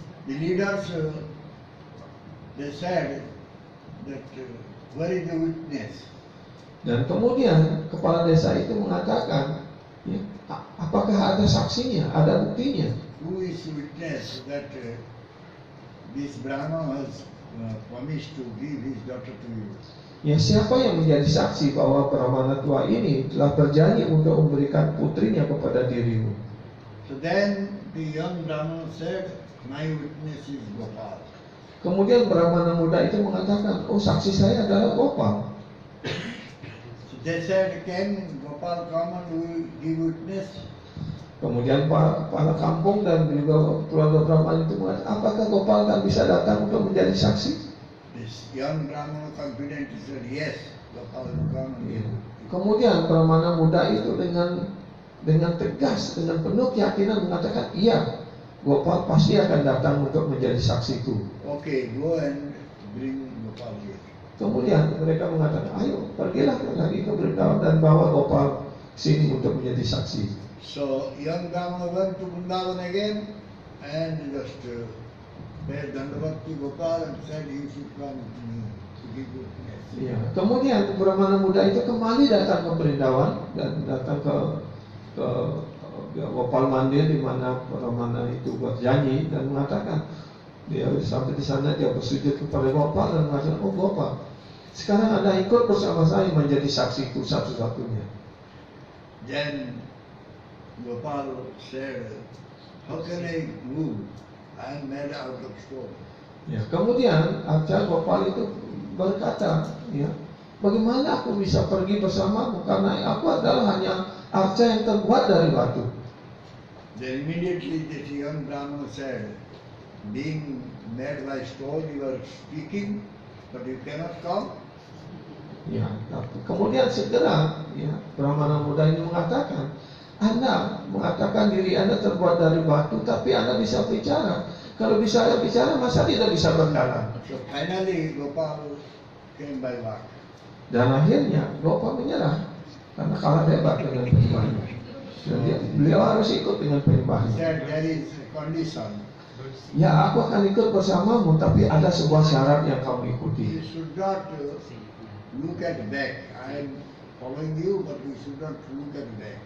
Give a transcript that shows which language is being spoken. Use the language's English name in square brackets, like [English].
[English] The leaders they said that where is the witness? [Indonesian] Dan kemudian kepala desa itu mengatakan, ya, apakah ada saksinya, ada buktinya? [English] Who is witness that this Brahmana has promised to give his daughter to you? [Indonesian] Ya, siapa yang menjadi saksi bahwa Brahmana tua ini telah berjanji untuk memberikan putrinya kepada dirimu? [English] So then the young Brahmana said, my witness is Gopal. [Indonesian] Kemudian Brahmana muda itu mengatakan, oh saksi saya adalah Gopal. [English] So they said, can Gopal come and give witness? [Indonesian] Kemudian kepala kampung dan juga keluarga Brahmana itu mengatakan, apakah Gopal kan bisa datang untuk menjadi saksi? [English] This young Brahmana confidently said, yes, Gopal will come and give. [Indonesian] Kemudian Brahmana muda itu dengan tegas, dengan penuh keyakinan mengatakan, iya, Gopal pasti akan datang untuk menjadi saksiku. [English] Okay, go and bring Gopal here. [Indonesian] Kemudian mereka mengatakan, ayo pergilah lagi ke Vrindavan dan bawa Gopal sini untuk menjadi saksi. [English] So young Brahmana went to Vrindavan again and just paid Dandavat to Gopal and said, you should come to me to give witness. [Indonesian] Ya. Kemudian Brahmana muda itu kembali datang ke Vrindavan dan datang ke Gopal Mandir di mana Brahmana itu berjanji dan mengatakan, dia sampai di sana dia bersujud kepada Gopal dan mengatakan, oh Gopal, sekarang Anda ikut bersama saya menjadi saksiku satu-satunya. [English] Then Gopal said, how can I move? I am made out of stone. [Indonesian] Ya, kemudian Arca Gopal itu berkata, ya, bagaimana aku bisa pergi bersamamu karena aku adalah hanya arca yang terbuat dari batu. [English] Then immediately this young Brahmana said, being made by stone, you are speaking, but you cannot come. [Indonesian] Ya, kemudian segera ya, Brahmana muda ini mengatakan, Anda mengatakan diri Anda terbuat dari batu, tapi Anda bisa bicara. Kalau bisa bicara, masa tidak bisa berjalan? [English] So finally Gopal came by walk. [Indonesian] Dan akhirnya Gopal menyerah karena kalah hebat dengan penyembahnya. Jadi beliau harus ikut dengan [English] He [Indonesian] penyembahnya. [English] said, there is a condition. [Indonesian] Ya, aku akan ikut bersamamu, tapi ada sebuah syarat yang kamu [English] You [Indonesian] ikuti. [English] should not look at back. I am following you, but you should not look at back.